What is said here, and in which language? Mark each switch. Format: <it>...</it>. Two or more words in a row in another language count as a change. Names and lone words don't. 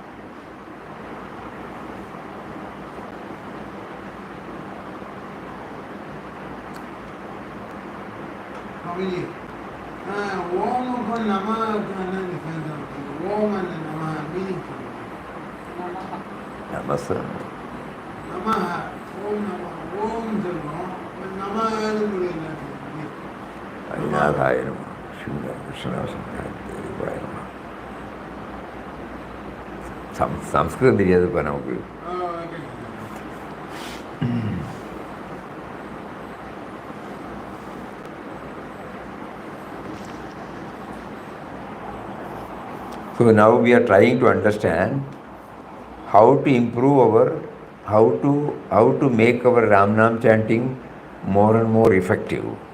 <en>How many? Om and Nama different. Om and Nama meaningful. Namaste.</en> <sa>Nama, Om Nama, Om Nama, Harinadhaya Namaha, Srimad Krishna Sankara Namaha.</sa> <ta>Sanskrit தெரியாதுப்பா நமக்கு.</ta> <en>So now we are trying to understand how to improve how to make our Ram Nam chanting more and more effective.</en>